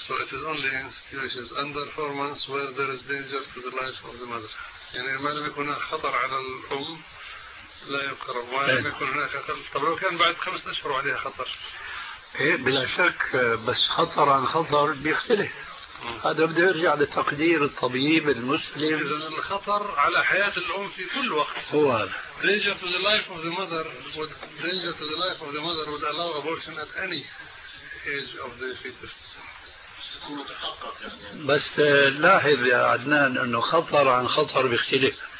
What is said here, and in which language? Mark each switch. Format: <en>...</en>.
<en>So it is only in situations under 4 months where there is danger to the life of the mother.</en> <ar>يعني ما لم يكن خطر على الأم لا يقرب ما لم يكن هناك خطر. طب لو كان بعد 5 أشهر عليها خطر. إيه بلا شك بس خطر عن خطر بيختلف. هذا بده يرجع لتقدير الطبيب المسلم. إذن الخطر على حياة الأم في كل وقت. هو.</ar> <en>Danger to the life of the mother would danger to the life of the mother would allow abortion at any age of the fetus.</en> <ar>بس لاحظ يا عدنان إنه خطر عن خطر بيختلف.</ar>